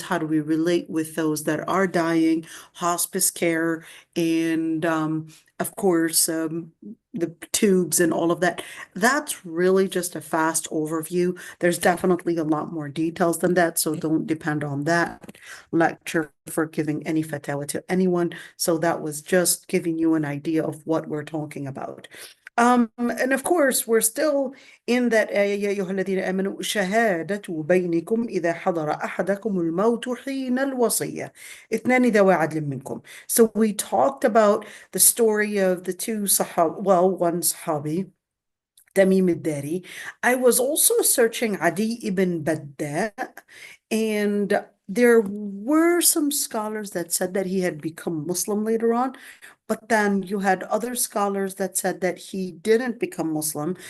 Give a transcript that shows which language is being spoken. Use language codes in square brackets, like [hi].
[en] How do we relate with those that are dying, hospice care, and of course, the tubes and all of that. That's really just a fast overview. There's definitely a lot more details than that, so don't depend on that lecture for giving any fatwa to anyone. So that was just giving you an idea of what we're talking about. And of course, we're still in that [ar] آية يا أيها الذين آمنوا شهادة بينكم إذا حضر أحدكم الموت حين الوصية اثنان ذوي عدل منكم. [en] So we talked about the story of the two one Sahabi, Tamim al-Dari. I was also searching Adi ibn Badda, and there were some scholars that said that he had become Muslim later on, but then you had other scholars that said that he didn't become Muslim.